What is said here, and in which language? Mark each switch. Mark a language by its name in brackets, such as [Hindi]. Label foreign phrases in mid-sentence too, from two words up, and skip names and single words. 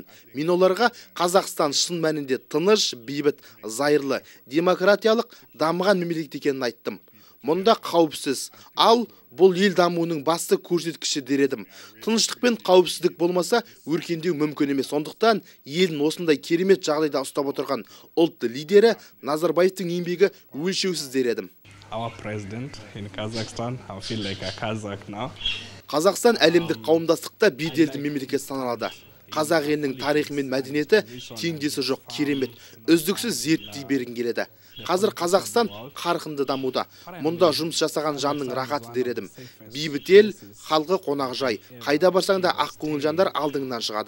[Kazakh] Мен оларға Қазақстан шын мәнінде тыныш, бейбіт, зайырлы, демократиялық, дамыған мемлекет екенін айттым. Мұнда қауіпсіз, ал бұл ел дамуының басты көрсеткіші дер едім. Тыныштық пен қауіпсіздік болмаса, өркендеу мүмкін емес. Сондықтан елін осындай керемет жағдайда ұстап отырған ұлт лидері Назарбаевтың еңбегі өлшеусіз дер едім. [English] Our president in Kazakhstan, I feel like a Kazakh now. [Kazakh] Қазақстан әлемдік қауымдастықта беделді мемлекет саналады. Қазақ елінің тарихы мен мәдениеті теңдесі жоқ, керемет, үздіксіз зерттей берген келеді. Қазір Қазақстан қарқынды дамуда. Мұнда жұмыс жасаған жанның рахаты дер едім. Бейбіт ел, халқы қонақжай. Қайда барсаң да ақкөңіл жандар алдыңнан шығады.